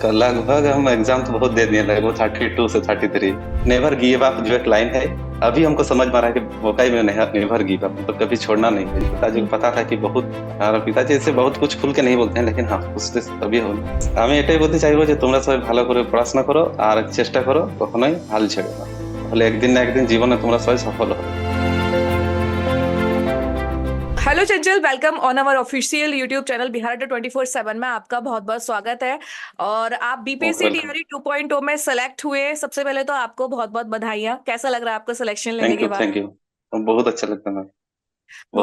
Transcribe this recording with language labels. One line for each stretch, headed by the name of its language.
Hindi: लगभग हम एग्जाम तो बहुत दे दिए, लगभग 32 से 33। नेवर गिव अप जो एक लाइन है, अभी हमको समझ में आ रहा है कि वाकई में नेवर गिव अप मतलब कभी छोड़ना नहीं है। पिताजी को पता था कि बहुत, और पिताजी ऐसे बहुत कुछ खुल के नहीं बोलते हैं, लेकिन हाँ उससे तभी हो।
Bangla: আমি এটাই বলতে চাইবো যে তোমরা সবাই ভালো করে পড়াশোনা করো আর চেষ্টা করো, কখনোই হাল ছেড়ো না, তাহলে একদিন না একদিন জীবনে তোমরা সবাই সফল হবে।
Hindi: Hello Chanchal, welcome on our official YouTube channel Bihar 24/7 में आपका बहुत बहुत स्वागत है। और आप बीपीएससी वेलकम। टीआरई 2.0 में सेलेक्ट हुए। सबसे पहले तो आपको बहुत बहुत बधाइयाँ। कैसा लग रहा है आपको सिलेक्शन लेने थैंक के यू बाद? Thank you. बहुत अच्छा लगता है मैम। बहुत